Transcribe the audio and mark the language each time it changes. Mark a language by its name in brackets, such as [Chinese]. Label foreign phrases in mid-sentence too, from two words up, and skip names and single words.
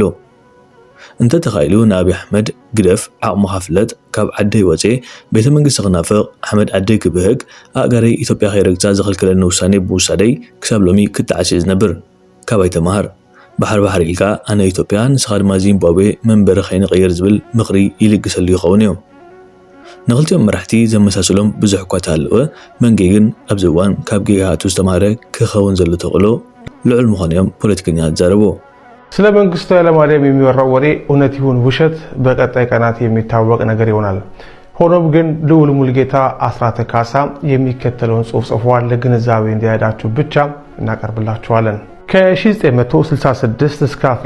[Tigrinya] እንተተኻኢሉ ንኣብይ ኣሕመድ ግደፍ ዓቕሙ ካፍለጥ ካብ ዓደይ ወፂ ቤተ መንግስቲ ክናፍቕ ኣሕመድ ዓደይ ክብህግ ኣእጋረይ ኢትዮጵያ ከይረግፃ ዘኸልክለኒ ውሳኔ ብምውሳደይ ክሳብ ሎሚ ክትዓሲ ዝነብር ካባይ ተማሃር ባሕር ባሕሪ ኢልካ ኣነ ኢትዮጵያ ንስኻ ድማ ዚምባብዌ መንበሪ ከይንቕይር ዝብል ምኽሪ ይልግሰሉ ይኸውን እዮም። ንኽልቲኦም መራሕቲ ዘመሳሰሎም ብዙሕ እኳ እንተሃለወ መንጌ ግን ኣብዚ እዋን ካብ ጌጋቱ ዝተምሃረ ክኸውን ዘሎ ተኽእሎ ልዑል ምዃኑ እዮም ፖለቲከኛታት ዛረቡ። [Amharic] ስለ መንግስቱ ኃይለማርያም የሚወራው ወሬ እውነት ይሁን ውሸት በቀጣይ ቀናት የሚታወቅ ነገር ይሆናል። ሆኖም ግን ልዑል ሙልጌታ አስራተ ካሳ የሚከተለውን ጽሑፍ ጽፏል። ለግንዛቤ እንዲያዳችሁ ብቻ እናቀርብላችኋለን። ከ1966 እስከ